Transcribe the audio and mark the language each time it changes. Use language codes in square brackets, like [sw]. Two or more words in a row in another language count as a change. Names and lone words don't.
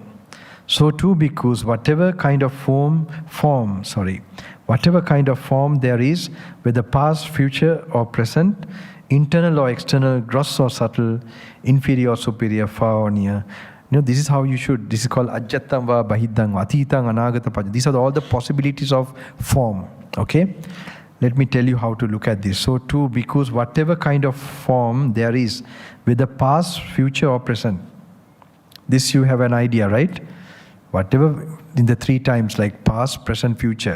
[en] So too, bhikkhus, whatever kind of form there is, whether past, future, or present, internal or external, gross or subtle, inferior or superior, far or near. This is how you should. This is called [pi] ajjattam va bahiddam va atitang anagata paja. [en] These are all the possibilities of form. Okay? Let me tell you how to look at this. So too, bhikkhus, whatever kind of form there is, whether past, future, or present. This you have an idea, right? Whatever in the three times, like past, present, future.